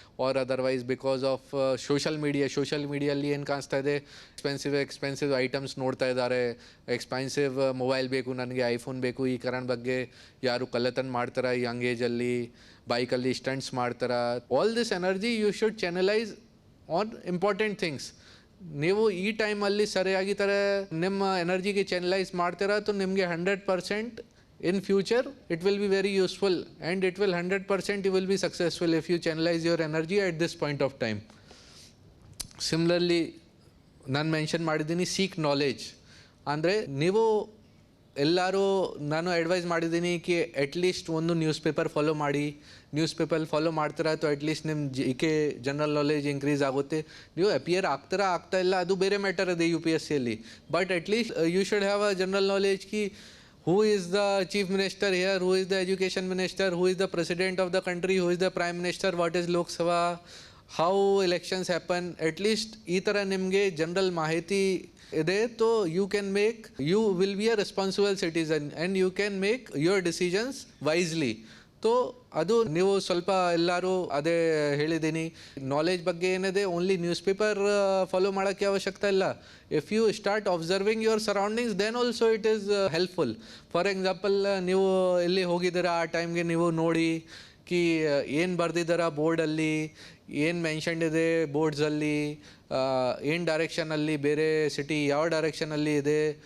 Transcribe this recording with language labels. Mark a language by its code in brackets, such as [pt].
[kn] R otherwise because of social ಮೀಡಿಯಲ್ಲಿ ಏನು ಕಾಣಿಸ್ತಾ ಇದೆ, ಎಕ್ಸ್ಪೆನ್ಸಿವ್ ಐಟಮ್ಸ್ ನೋಡ್ತಾ ಇದ್ದಾರೆ, ಎಕ್ಸ್ಪೆನ್ಸಿವ್ ಮೊಬೈಲ್ ಬೇಕು ನನಗೆ, ಐಫೋನ್ ಬೇಕು, ಈ ಕಾರಣ ಬಗ್ಗೆ ಯಾರು ಕಳ್ಳತನ ಮಾಡ್ತಾರೆ ಯಂಗ್ ಏಜಲ್ಲಿ, ಬೈಕಲ್ಲಿ ಸ್ಟಂಟ್ಸ್ ಮಾಡ್ತಾರೆ. [en] All this energy you should channelize on important things. [kn] ನೀವು ಈ ಟೈಮಲ್ಲಿ ಸರಿಯಾಗಿ ಥರ ನಿಮ್ಮ ಎನರ್ಜಿಗೆ ಚಾನಲೈಸ್ ಮಾಡ್ತೀರಾ, [en] तो ನಿಮಗೆ 100% in future it will be very useful and it will 100% you will be successful if you channelize your energy at this point of time. [kn] Similarly, ನಾನು ಮೆನ್ಷನ್ ಮಾಡಿದ್ದೀನಿ [en] Seek knowledge. [kn] ಅಂದರೆ ನೀವು ಎಲ್ಲರೂ, ನಾನು ಅಡ್ವೈಸ್ ಮಾಡಿದ್ದೀನಿ ಕಿ ಅಟ್ಲೀಸ್ಟ್ ಒಂದು ನ್ಯೂಸ್ ಪೇಪರ್ ಫಾಲೋ ಮಾಡಿ. News paper follow ಮಾಡ್ತೀರಾ तो ಅಟ್ಲೀಸ್ಟ್ ನಿಮ್ಮ GK ಜನರಲ್ ನಾಲೆಜ್ ಇನ್ಕ್ರೀಸ್ ಆಗುತ್ತೆ. ನೀವು ಅಪಿಯರ್ ಆಗ್ತಾ ಇಲ್ಲ ಅದು ಬೇರೆ ಮ್ಯಾಟರ್ ಇದೆ UPSCಯಲ್ಲಿ. [en] But at least you should have a general knowledge ಕಿ who is the chief minister here, who is the education minister, who is the president of the country, who is the prime minister, what is Lok Sabha, how elections happen. At least [kn] ಈ ಥರ ನಿಮಗೆ general ಮಾಹಿತಿ ಇದೆ [en] तो you will be a responsible citizen and you can make your decisions wisely. [kn] तो ಅದು ನೀವು ಸ್ವಲ್ಪ ಎಲ್ಲರೂ ಅದೇ ಹೇಳಿದ್ದೀನಿ. ನಾಲೆಜ್ ಬಗ್ಗೆ ಏನಿದೆ, ಓನ್ಲಿ ನ್ಯೂಸ್ ಪೇಪರ್ ಫಾಲೋ ಮಾಡೋಕ್ಕೆ ಅವಶ್ಯಕತೆ ಇಲ್ಲ. [en] If you start observing your surroundings then also it is helpful. [kn] For example, ನೀವು ಎಲ್ಲಿ ಹೋಗಿದ್ದೀರಾ ಆ ಟೈಮ್ಗೆ ನೀವು ನೋಡಿ ಕಿ ಏನು ಬರ್ದಿದ್ದಾರ ಬೋರ್ಡಲ್ಲಿ, ಏನು ಮೆನ್ಷನ್ಡ್ ಇದೆ ಬೋರ್ಡ್ಸಲ್ಲಿ, ಏನು ಡೈರೆಕ್ಷನಲ್ಲಿ ಬೇರೆ ಸಿಟಿ ಯಾವ ಡೈರೆಕ್ಷನಲ್ಲಿ ಇದೆ.